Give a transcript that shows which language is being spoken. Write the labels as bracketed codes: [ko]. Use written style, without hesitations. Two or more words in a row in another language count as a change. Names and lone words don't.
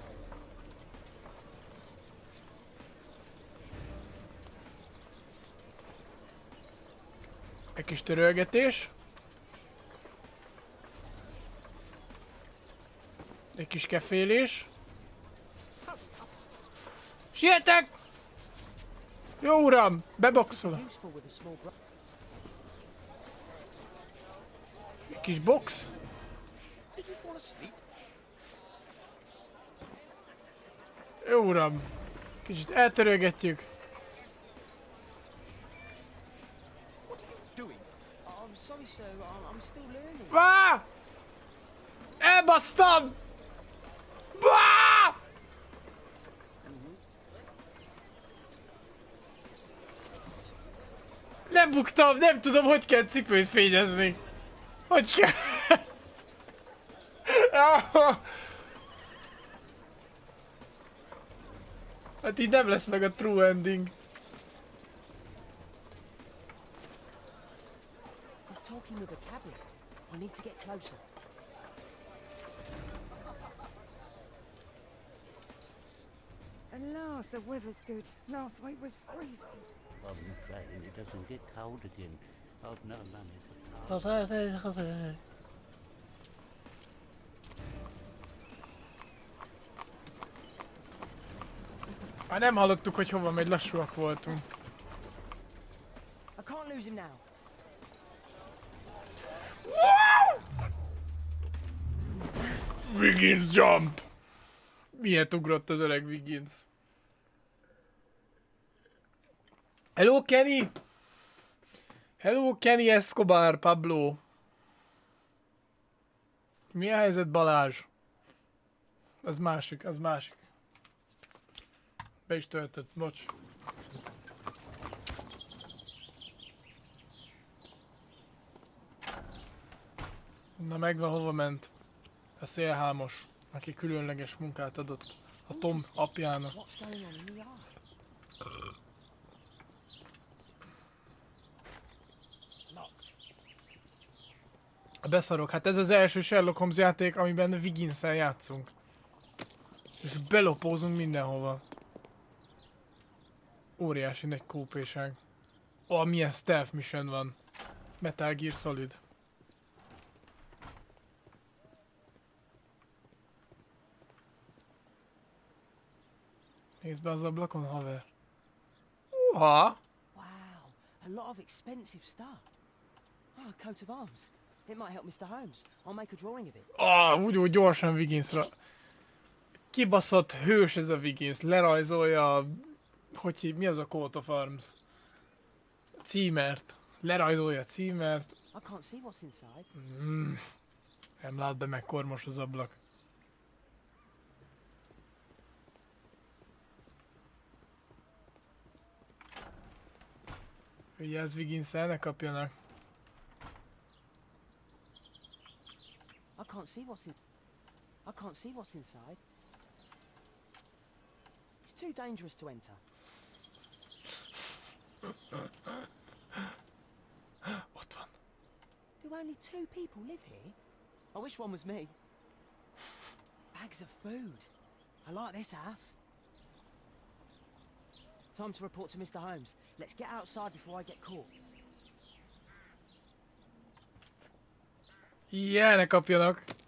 [hu] Egy kis törölgetés. Egy kis kefélés. Sietek! Jó uram! Beboxol. [en] Useful with a small [hu] Egy kis box. [en] Did you fall asleep? [hu] Jó uram. Kicsit eltörölgetjük. [en] Doing? I'm sorry, sir. I'm still learning. [hu] Vá! Elbasztam! Vá! Lebuktam, nem tudom, hogy kell cipőt fényezni. Hogy kell? Hát így nem lesz meg a [en] true ending. He's talking with a cabin. I need to get closer. At last, the weather's good. Last week was freezing. I'm praying it doesn't get cold again. I've no money for clothes. [hu] Már nem hallottuk, hogy hova megy, lassúak voltunk. [en] I can't lose him now. Wiggins jump! [hu] Miért ugrott az öreg Wiggins? [en] Hello Kenny! Hello Kenny Escobar, Pablo! [hu] Mi a helyzet, Balázs? Az másik, az másik. Be is töltött, bocs. Na megvan, hova ment. A szélhámos, aki különleges munkát adott a Tom apjának. [en] What's going on in the yard? Locked. [hu] Beszarok, hát ez az első Sherlock Holmes játék, amiben Wiggins-szel játszunk. És belopózunk mindenhova. Óriási nagy kópéság. Milyen [en] stealth mission [hu] van. Metal Gear Solid. Nézd be az ablakon, haver. Uha! [en] Wow, a lot of expensive stuff. Oh, a coat of arms. It might help Mr. Holmes. I'll make a drawing of it. [hu] Úgy gyorsan Wigginsra. Kibaszott hős ez a Wiggins. Lerajzolja... mi az a [en] coat of arms? [hu] Címert. Lerajzolja a címert. [en] I can't see what's inside. [hu] Nem lát be, meg kormos az ablak. Vigyázz, Wiggins-el, ne kapjanak. [en] I can't see what's inside. It's too dangerous to enter. [hu] Ott van. [en] Do only 2 people live here? I wish one was me. Bags of food. I like this house. Time to report to Mr. Holmes. Let's get outside before I get caught. Yeah, [hu] ne kapjanak.